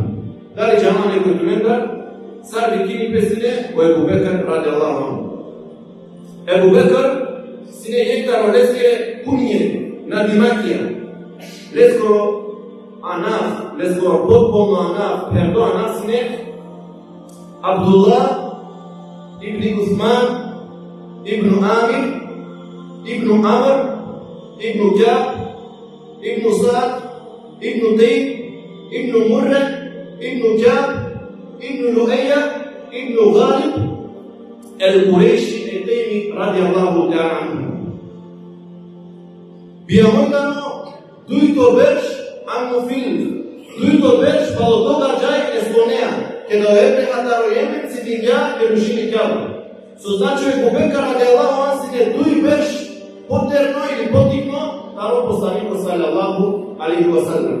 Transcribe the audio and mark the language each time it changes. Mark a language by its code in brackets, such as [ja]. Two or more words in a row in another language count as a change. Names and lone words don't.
[rom] Дали џама некој тумендар, сарби кини песне, кој Абу Бекр [ar] رضي الله عنه. [rom] Абу Бекр сине јектаро леске кунје на димакија. Лескоро анаф, лескоро потполно анаф, пердо анаф сине Абдулла ибн Усман ибн Амир ибн Амр ибн Ҷаб ибн Саад ибн Тейб ибн Мурра ибн Ҷаб ибн Луайя ибн Галиб el-Qurayshi el-Taymi [ar] رضي الله تعالى عنه. [rom] Бијамојдано дујто берш анмуфил, дујто берш па од тога џај еспонеа, кеда ебреха таро јемен си дигја керушини кјаба. Со значој Абу Бекр [ar] رضي الله عنه [rom] сине дуј берш потерно или потикно таро посланико [ar] صلى الله عليه وسلم.